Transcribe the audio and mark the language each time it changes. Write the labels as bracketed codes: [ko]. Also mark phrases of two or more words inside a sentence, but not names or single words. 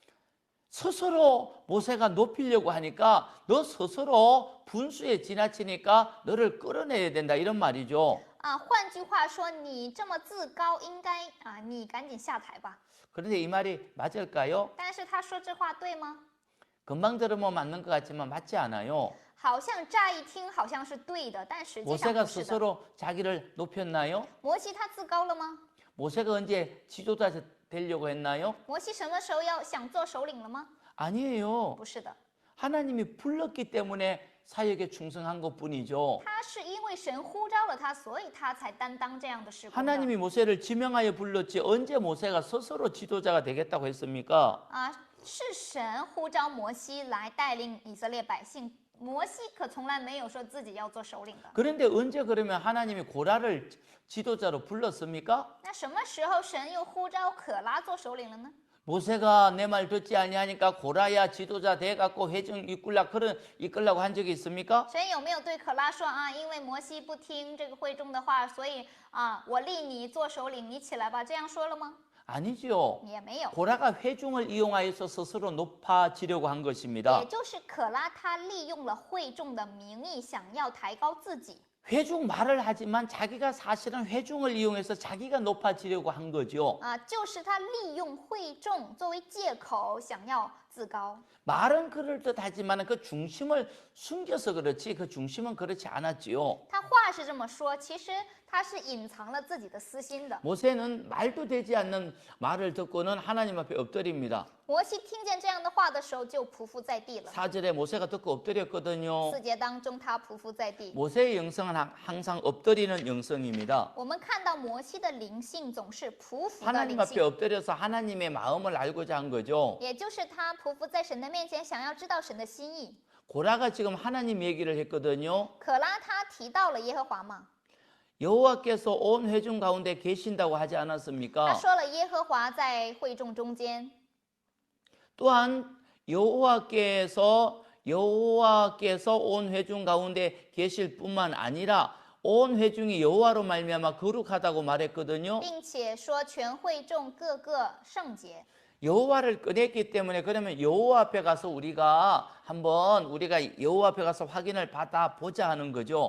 [ko] 스스로 모세가 높이려고 하니까 너 스스로 분수에 지나치니까 너를 끌어내야 된다 이런 말이죠. [zh] 换句话说，你这么自高，应该你赶紧下台吧。 [ko] 그런데 이 말이 맞을까요? [zh] 但是他说这话对吗？ [ko] 금방 들으면 맞는 것 같지만 맞지 않아요. [zh] 好像乍一听好像是对的，但实际上 [ko] 모세가 [zh] 不是的。 [ko] 스스로 자기를 높였나요? [zh] 摩西他自高了吗？ [ko] 모세가 언제 지도자 되려고 했나요? [zh] 摩西什么时候要想做首领了吗？ [ko] 아니에요. [zh] 不是的， [ko] 하나님이 불렀기 때문에 사역에 충성한 것뿐이죠. [zh] 他是因为神呼召了他，所以他才担当这样的事工的。 [ko] 하나님이 모세를 지명하여 불렀지 언제 모세가 스스로 지도자가 되겠다고 했습니까? [zh] 是神呼召摩西来带领以色列百姓，摩西可从来没有说自己要做首领的。 [ko] 그런데 언제 그러면 하나님이 고라를 지도자로 불렀습니까? [zh] 那什么时候神又呼召可拉做首领了呢？ [ko] 모세가 내 말 듣지 아니하니까 고라야 지도자 돼갖고 회중 이끌라고 한 적이 있습니까? [zh] 神有没有对可拉说因为摩西不听这个会众的话，所以我立你做首领，你起来吧，这样说了吗？ [ko] 아니죠. [zh] 也没有。 [ko] 고라가 회중을 이용하여서 스스로 높아지려고 한 것입니다. [zh] 也就是可拉他利用了会众的名义，想要抬高自己。 [ko] 회중 말을 하지만 자기가 사실은 회중을 이용해서 자기가 높아지려고 한 거죠. [zh] 就是他利用会众作为借口，想要自高。 [ko] 말은 그럴듯하지만 그 중심을 숨겨서 그렇지 그 중심은 그렇지 않았지요. [zh] 他话是这么说，其实他是隐藏了自己的私心的。 [ko] 모세는 말도 되지 않는 말을 듣고는 하나님 앞에 엎드립니다. [zh] 摩西听见这样的话的时候，就匍匐在地了。 [ko] 4절에 모세가 듣고 엎드렸거든요. [zh] 4 节当中，他匍匐在地。 [ko] 모세의 영성은 항상 엎드리는 영성입니다. [zh] 我们看到摩西的灵性总是匍匐的 [ko] 하나님 [zh] 灵 [ko] 앞에 [zh] 性， [ko] 엎드려서 하나님의 마음을 알고자 한 거죠. [zh] 也就是他匍匐在神的面前，想要知道神的心意。 [ko] 고라가 지금 하나님 얘기를 했거든요. [zh] 可拉他提到了耶和华嘛， [ko] 여호와께서 온 회중 가운데 계신다고 하지 [zh] 他 [ko] 않았습니까? [zh] 说了耶和华在会众中间。 [ko] 또한 여호와께서 온 회중 가운데 계실 뿐만 아니라 온 회중이 여호와로 말미암아 거룩하다고 말했거든요. [zh] 并且说全会众个个圣洁。 [ko] 여호와를 꺼냈기 때문에 그러면 여호와 앞에 가서 우리가 여호와 앞에 가서 확인을 받아 보자 하는 거죠.